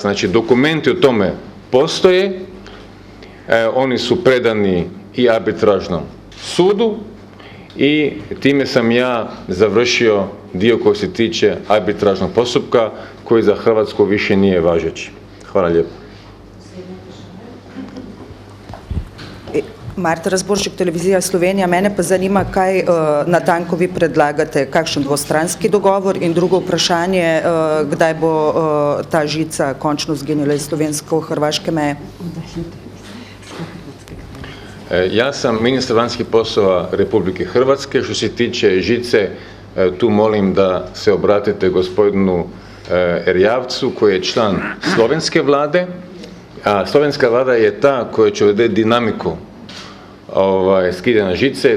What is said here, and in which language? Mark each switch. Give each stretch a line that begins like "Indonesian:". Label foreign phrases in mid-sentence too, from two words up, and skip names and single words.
Croatian: Znači, dokumenti o tome postoje, oni su predani i arbitražnom sudu i time sam ja završio dio koji se tiče arbitražnog postupka koji za Hrvatsku više nije važeći. Hvala lijepo.
Slovenian: Marta Razboršek, Televizija Slovenija. Mene pa zanima, kaj natanko vi predlagate, kakšen dvostranski dogovor, in drugo vprašanje, kdaj bo ta žica končno zginila iz slovensko-hrvaške meje?
Croatian: Ja sam ministar vanjskih poslova Republike Hrvatske. Što se tiče žice, tu molim da se obratite gospodinu Erjavcu, koji je član slovenske vlade, a slovenska vlada je ta koja će odrediti dinamiku skidanja žice.